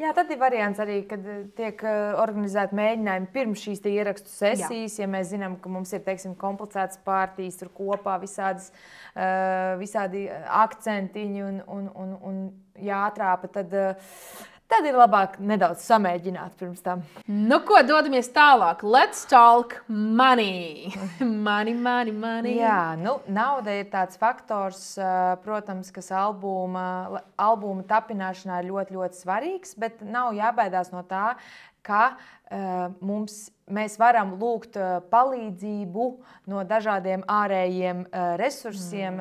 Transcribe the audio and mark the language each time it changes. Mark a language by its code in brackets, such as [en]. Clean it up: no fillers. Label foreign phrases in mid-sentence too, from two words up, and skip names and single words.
[lv] Jā, tad ir variants arī, kad tiek organizēti mēģinājumi pirms šīs ierakstu sesijas, ja mēs zinām, ka mums ir, komplicētas partijas, tur kopā visādi akcentiņi un jāatrāpa, tad ir labāk nedaudz samēģināt pirms tam. Ko, dodamies tālāk. [en] Let's talk money. Money. [lv] Jā, nauda ir tāds faktors, protams, kas albuma tapināšanā ir ļoti, ļoti svarīgs, bet nav jābaidās no tā, ka mēs varam lūgt palīdzību no dažādiem ārējiem resursiem.